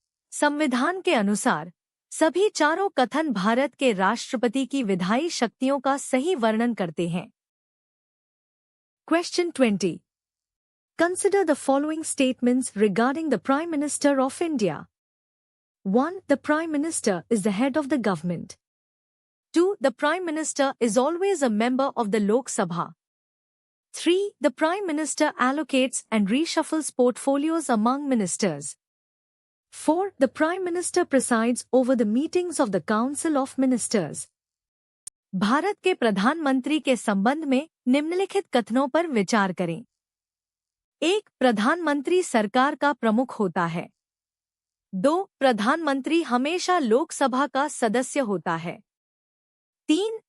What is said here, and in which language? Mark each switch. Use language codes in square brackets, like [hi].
[hi] संविधान के अनुसार सभी चारों कथन भारत के राष्ट्रपति की विधायी शक्तियों का सही वर्णन करते हैं। [en] Question 20. Consider the following statements regarding the Prime Minister of India. 1. The Prime Minister is the head of the government. 2. The Prime Minister is always a member of the Lok Sabha. 3. The Prime Minister allocates and reshuffles portfolios among ministers. 4. The Prime Minister presides over the meetings of the Council of Ministers. [hi] Bharat के प्रधानमंत्री के संबंध में निम्नलिखित कथनों पर विचार करें। 1. प्रधानमंत्री सरकार का प्रमुख होता है। 2. प्रधानमंत्री हमेशा लोकसभा का सदस्य होता है। 3.